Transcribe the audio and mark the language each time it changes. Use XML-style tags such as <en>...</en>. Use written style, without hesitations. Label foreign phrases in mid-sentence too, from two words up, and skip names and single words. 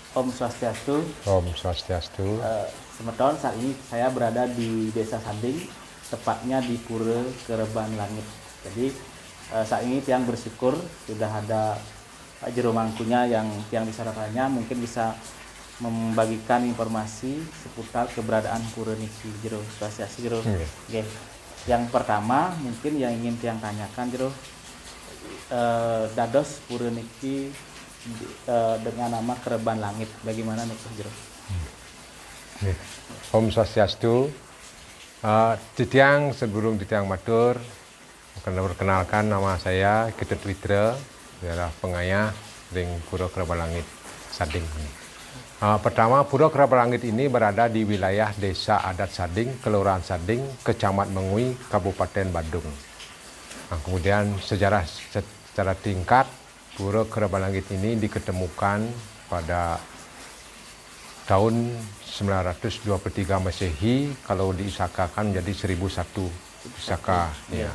<id>Om Swastiastu. Om Swastiastu. Semeton, saat ini saya berada di Desa Sading, tepatnya di Pura Kereban Langit. Jadi saat ini tiang bersyukur sudah ada Pak Jero Mangkunya yang tiang disarapannya mungkin bisa membagikan informasi seputar keberadaan Pura Niki. Jero Swastiastu Jero. Oke. Yang pertama mungkin yang ingin tiang tanyakan Jero, dados Pura Niki dengan nama Kereban Langit, bagaimana nih Jero?</id> <ban>Om Swastiastu. Titiang sebelum Titiang matur,</ban> <id>akan perkenalkan nama saya Ketut Witra, adalah pengayah ring Pura Kereban Langit Sading. Pertama, Pura Kereban Langit ini berada di wilayah Desa Adat Sading, Kelurahan Sading, Kecamatan Mengui, Kabupaten Badung. Kemudian sejarah secara tingkat, Pura Kereban Langit ini diketemukan pada tahun 923 Masehi, kalau diisakakan menjadi 1001 Isaka. Ya.</id>